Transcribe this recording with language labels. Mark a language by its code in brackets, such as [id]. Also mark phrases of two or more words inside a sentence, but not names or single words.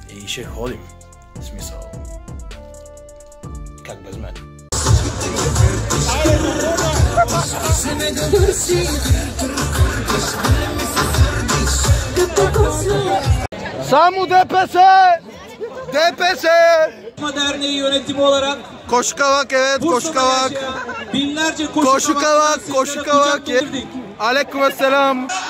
[bg] И ще ходим. В смисъл... Как без мен? Само ДПС! ДПС! [tr] Derneği yönetim olarak Koşkavak evet, Koşkavak. binlerce Koşkavak. Aleykümselam.